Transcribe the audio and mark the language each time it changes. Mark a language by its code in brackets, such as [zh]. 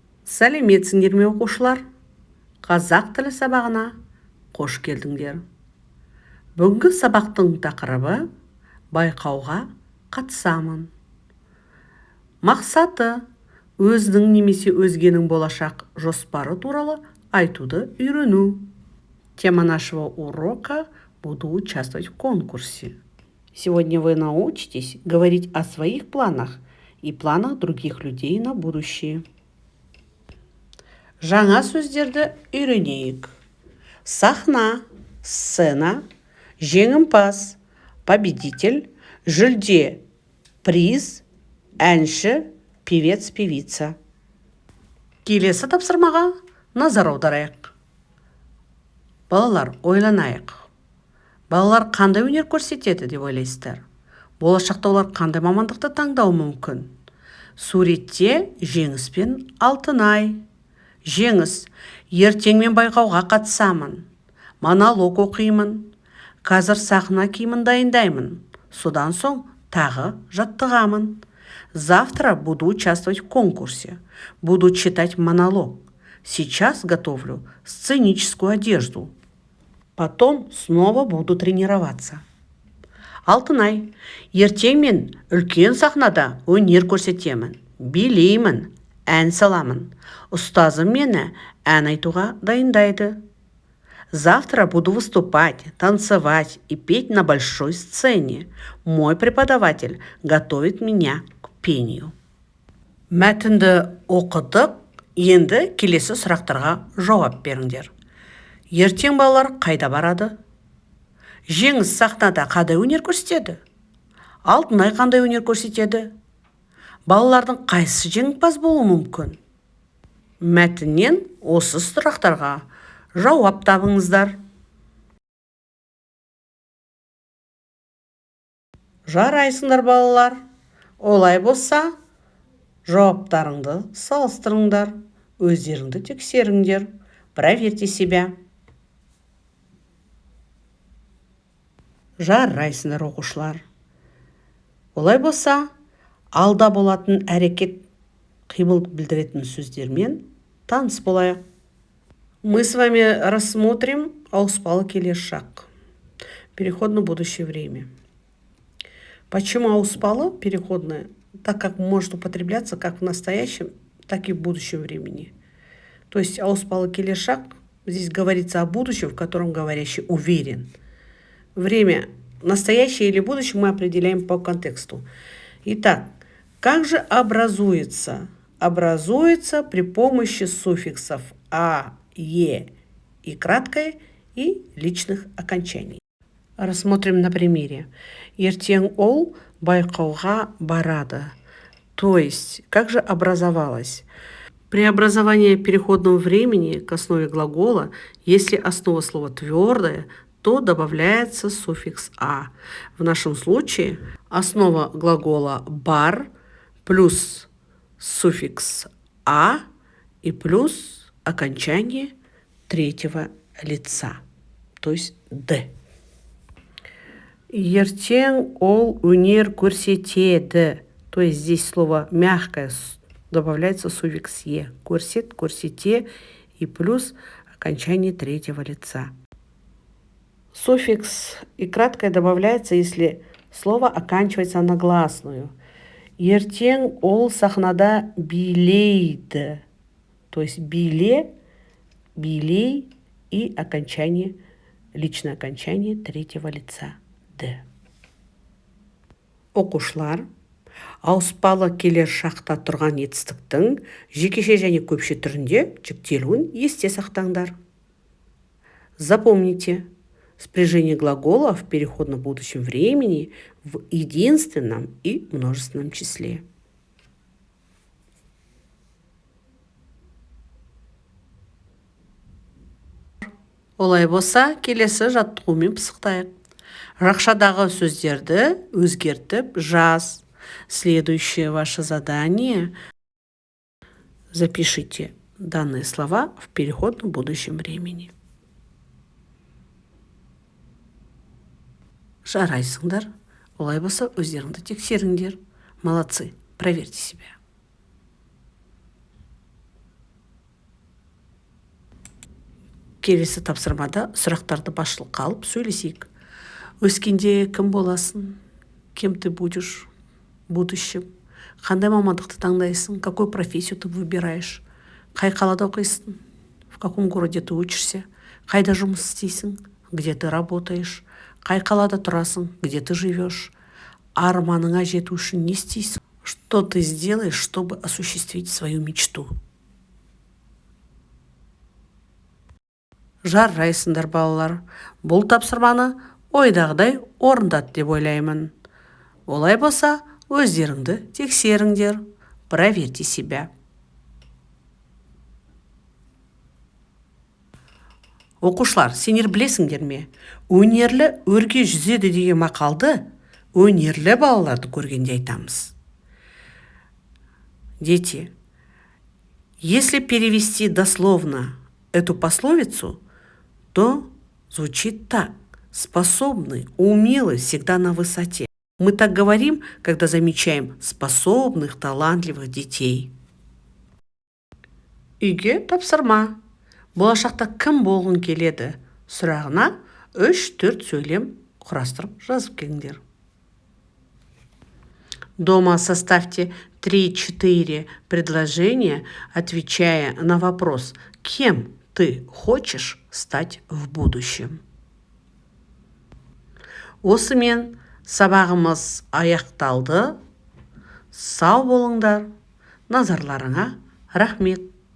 [kk] Сәлеметсіңдер ме оқушылар? Қазақ тілі сабағына қош келдіңдер. Бүгінгі сабақтың тақырыбы байқауға қатысамын. Мақсаты өзінің немесе өзгенің болашақ жоспары туралы айтуды үйрену. [ru] Тема нашего урока – буду участвовать в конкурсе. Сегодня вы научитесь говорить о своих планах и планах других людей на будущее. [kk] Жаңа сөздерді үйренейік. [ru] Сахна, сцена, жеңімпаз, победитель, жүлде, приз, әнші, певец, певица. [kk] Келесі тапсырмаға назар аударайық. Балалар, ойланайық. Балалар қандай өнер көрсетеді деп ойлайсыздар? Болашақта олар қандай мамандықты таңдауы мүмкін? Суретте жеңіс пен алтынай. Жеңіс, ертең мен байқауға қатысамын. Монолог оқимын. Қазір сахна киімін дайындаймын. Содан соң тағы жаттығамын. [ru] Завтра буду участвовать в конкурсе. Буду читать монолог. Сейчас готовлю сценическую одежду. Потом снова буду тренироваться. [kk] Алтынай, ертең мен үлкен сахнада өнер көрсетемін. Билеймін, ән саламын. Ұстазым мені ән айтуға дайындайды. [ru] Завтра буду выступать, танцевать и петь на большой сцене. Мой преподаватель готовит меня к пению. [kk] Мәтінді оқыдық, енді келесі сұрақтарға жауап беріңдер. Ертең балалар қайда барады? Жеңіс сахнада қандай өнер көрсетеді? Алтынай қандай өнер көрсетеді? Балалардың қайсысы жеңімпаз болуы мүмкін? Мәтіннен осы сұрақтарға жауап табыңыздар. Жарайсыңдар балалар. Олай болса, жауаптарыңды салыстырыңдар, өздеріңді тексеріңдер. [ru] Проверьте себя. [kk] Жарайсыңдар оқушылар. Олай болса, алда болатын әрекет қимыл білдіретін сөздермен таныс болайық. [ru] Мы с вами рассмотрим ауыспалы келесі шақ. Переходное будущее время. Почему ауыспалы переходное? Так как может употребляться как в настоящем, так и в будущем времени. То есть ауыспалы келесі шақ, здесь говорится о будущем, в котором говорящий уверен. Время настоящее или будущее мы определяем по контексту. Итак, как же образуется? Образуется при помощи суффиксов «а», «е» и краткое и личных окончаний. Рассмотрим на примере. [kk] Ертең ол байқауға барады. [ru] То есть, как же образовалось? При образовании переходного времени к основе глагола, если основа слова твердая, то добавляется суффикс «а». В нашем случае основа глагола «бар» плюс суффикс «а» и плюс окончание третьего лица, то есть «д». [kk] Ертең ол өнер көрсетеді. [ru] То есть здесь слово мягкое, добавляется суффикс «е». Көрсет, көрсете и плюс окончание третьего лица. Суффикс и краткое добавляется, если слово оканчивается на гласную. [kk] Ертең ол сахнада билейді. [ru] То есть биле, билей и окончание, личное окончание третьего лица. Д. [kk] Оқушылар, ауыспалы келесі шақта тұрған етістіктің жекеше және көпше түрінде жіктелуін есте сақтаңдар. [ru] Запомните, спряжение глагола в переходном будущем времени в единственном и множественном числе. [kk] Олай болса, келесі жаттығумен пысықтайық. Жақшадағы сөздерді өзгертіп жаз. [ru] Следующее ваше задание. Запишите данные слова в переходном будущем времени. [kk] Жарайсыңдар. Олай болса, өздеріңді тексеріңдер. [ru] Молодцы. Проверьте себя. [kk] Келесі тапсырмада сұрақтарды басшылыққа алып сөйлесейік. Өскенде кім боласың? [ru] Кем ты будешь в будущем? [kk] Қандай мамандықты таңдайсың? [ru] Какую профессию ты выбираешь? [kk] Қай қалада оқисың? [ru] В каком городе ты учишься? [kk] Қайда жұмыс істейсің? [ru] Где ты работаешь? [kk] Қай қалада тұрасың? [ru] Где ты живешь? [kk] Арманыңа жету үшін не істейсің? [ru] Что ты сделаешь, чтобы осуществить свою мечту? [kk] Жарайсыңдар, балалар. Бұл тапсырманы ойдағыдай орындады деп ойлаймын. Олай болса, өздеріңді тексеріңдер. [ru] Проверьте себя. [kk] Оқушылар, сендер білесіңдер ме? Өнерлі өрге жүзеді деген мақалды өнерлі балаларды көргенде айтамыз. [ru] Дети, если перевести дословно эту пословицу, то звучит так: способный, умелый, всегда на высоте. Мы так говорим, когда замечаем способных, талантливых детей. [kk] Үйге тапсырма. Болашақта кім болғың келеді? Сұрағына 3-4 сөйлем құрастырып жазып келіңдер. [ru] Дома составьте 3-4 предложения, отвечая на вопрос, кем ты хочешь стать в будущем. [kk] Осымен сабағымыз аяқталды. Сау болыңдар. Назарларыңа рахмет.